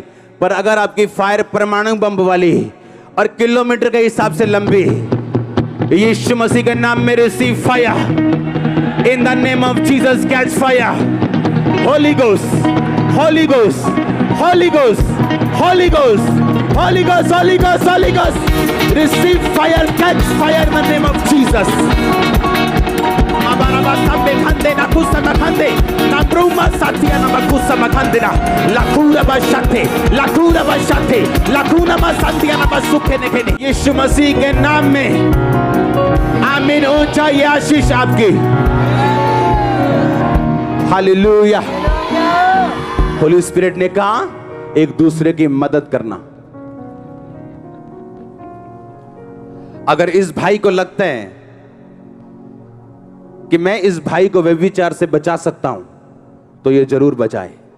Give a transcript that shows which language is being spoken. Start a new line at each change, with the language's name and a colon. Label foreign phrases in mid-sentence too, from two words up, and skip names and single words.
Hindi: पर अगर आपकी फायर परमाणु बम वाली और किलोमीटर के हिसाब से लंबी, यीशु मसीह के नाम में
English: receive fire in the name of Jesus. catch fire. Holy Ghost, Holy Ghost, Holy Ghost, Holy Ghost, Holy Ghost, Holy Ghost, Holy Ghost. receive fire, catch fire in the name of Jesus. na kusa makande na bruma satia na makusa makande na lakura bashate lakuna masatia na basuke nekene।
Hindi: यीशु मसीह के नाम में आमीन। ऊंचा ये आशीष आपकी। हालेलुया।
English: Holy Spirit
Hindi: ने कहा एक दूसरे की मदद करना। अगर इस भाई को लगता है कि मैं इस भाई को व्यभिचार से बचा सकता हूं तो ये जरूर बचाए।